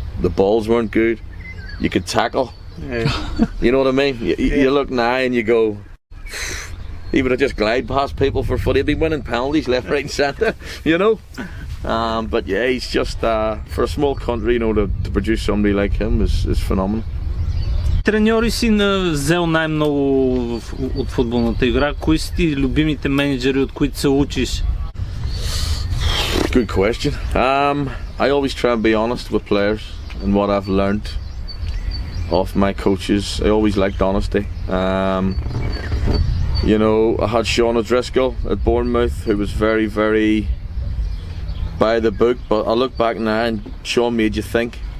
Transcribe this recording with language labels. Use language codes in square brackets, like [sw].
[en] The balls weren't good. You could tackle. Yeah. You know what I mean? You look now and you go, he would have just glide past people for footy. He'd be winning penalties left, right and centre, you know? But yeah, he's just, for a small country, you know, to produce somebody like him is phenomenal. [bg] Треньори си взел най-много от футболната игра. Кои са ти любимите менеджери, от които се учиш? [en] Good question. I always try and be honest with players and what I've learned off my coaches. I always liked honesty. You know, I had Sean O'Driscoll at Bournemouth, who was very, very by the book, but I look back now and Sean made you think.